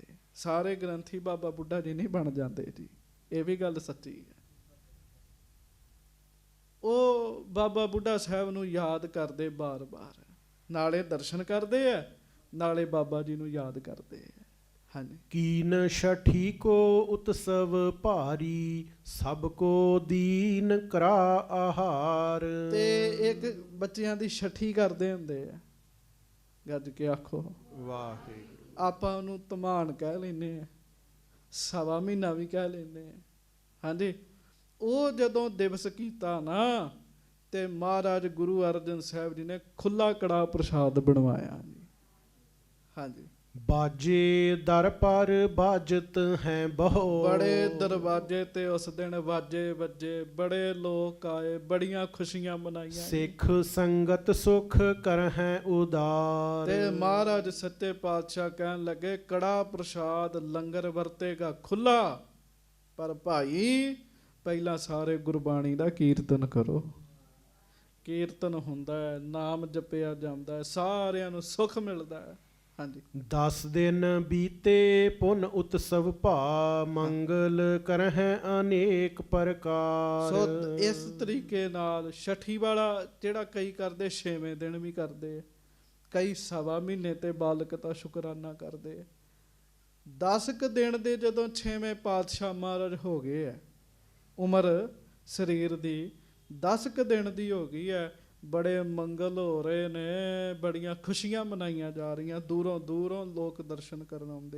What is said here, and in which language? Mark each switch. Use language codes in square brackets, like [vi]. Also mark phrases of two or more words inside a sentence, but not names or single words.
[pa] ਸਾਰੇ ਗ੍ਰੰਥੀ ਬਾਬਾ ਬੁੱਢਾ ਜੀ ਨਹੀਂ ਬਣ ਜਾਂਦੇ ਜੀ, ਇਹ ਵੀ ਗੱਲ ਸੱਚੀ ਹੈ। ਉਹ ਬਾਬਾ ਬੁੱਢਾ ਸਾਹਿਬ ਨੂੰ ਯਾਦ ਕਰਦੇ ਬਾਰ-ਬਾਰ, ਨਾਲੇ ਦਰਸ਼ਨ ਕਰਦੇ ਆ, ਨਾਲੇ ਬਾਬਾ ਜੀ ਨੂੰ ਯਾਦ ਕਰਦੇ ਆ। ਹਾਂਜੀ। [bra] कीन छठी को उत्सव भारी, सबको दीन करा आहार। [pa] ਤੇ ਇੱਕ ਬੱਚਿਆਂ ਦੀ ਛਠੀ ਕਰਦੇ ਹੁੰਦੇ ਆ, ਗੱਜ ਕੇ ਆਖੋ। ਵਾਹਿਗੁਰੂ। ਆਪਾਂ ਉਹਨੂੰ ਧਮਾਨ ਕਹਿ ਲੈਂਦੇ ਆ, ਸਵਾ ਮਹੀਨਾ ਵੀ ਕਹਿ ਲੈਂਦੇ ਆ। ਹਾਂਜੀ, ਉਹ ਜਦੋਂ ਦਿਵਸ ਕੀਤਾ ਨਾ ਤੇ ਮਹਾਰਾਜ ਗੁਰੂ ਅਰਜਨ ਸਾਹਿਬ ਜੀ ਨੇ ਖੁੱਲਾ ਕੜਾ ਪ੍ਰਸ਼ਾਦ ਬਣਵਾਇਆ ਜੀ। ਹਾਂਜੀ, [bra] बाजे दर पर बाजत हैं बहुत। [pa] ਬੜੇ ਦਰਵਾਜ਼ੇ ਤੇ ਉਸ ਦਿਨ ਵਾਜੇ ਵੱਜੇ, ਬੜੇ ਲੋਕ ਆਏ, ਬੜੀਆਂ ਖੁਸ਼ੀਆਂ ਮਨਾਈਆਂ। [bra] सिख संगत सुख करहैं उदार। [pa] ਤੇ ਮਹਾਰਾਜ ਸੱਚੇ ਪਾਤਸ਼ਾਹ ਕਹਿਣ ਲੱਗੇ ਕੜਾ ਪ੍ਰਸ਼ਾਦ ਲੰਗਰ ਵਰਤੇਗਾ ਖੁੱਲਾ, ਪਰ ਭਾਈ ਪਹਿਲਾਂ ਸਾਰੇ ਗੁਰਬਾਣੀ ਦਾ ਕੀਰਤਨ ਕਰੋ। ਕੀਰਤਨ ਹੁੰਦਾ ਹੈ, ਨਾਮ ਜਪਿਆ ਜਾਂਦਾ ਹੈ, ਸਾਰਿਆਂ ਨੂੰ ਸੁੱਖ ਮਿਲਦਾ ਹੈ। ਹਾਂਜੀ, [bra] 10 दिन बीते पुन उत्सव भा, मंगल करहैं अनेक प्रकार। [pa] ਸੋ ਇਸ ਤਰੀਕੇ ਨਾਲ ਛਠੀ ਵਾਲਾ ਜਿਹੜਾ ਕਈ ਕਰਦੇ 6ਵੇਂ ਦਿਨ ਵੀ ਕਰਦੇ, ਕਈ ਸਵਾ ਮਹੀਨੇ ਤੇ ਬਾਲਕ ਦਾ ਸ਼ੁਕਰਾਨਾ ਕਰਦੇ। 10 ਕੁ ਦਿਨ ਦੇ ਜਦੋਂ 6ਵੇਂ ਪਾਤਸ਼ਾਹ ਮਹਾਰਾਜ ਹੋ ਗਏ ਹੈ, ਉਮਰ ਸਰੀਰ ਦੀ 10 ਕੁ ਦਿਨ ਦੀ ਹੋ ਗਈ ਹੈ, ਬੜੇ ਮੰਗਲ ਹੋ ਰਹੇ ਨੇ, ਬੜੀਆਂ ਖੁਸ਼ੀਆਂ ਮਨਾਈਆਂ ਜਾ ਰਹੀਆਂ, ਦੂਰੋਂ ਦੂਰੋਂ ਲੋਕ ਦਰਸ਼ਨ ਕਰਨ ਆਉਂਦੇ।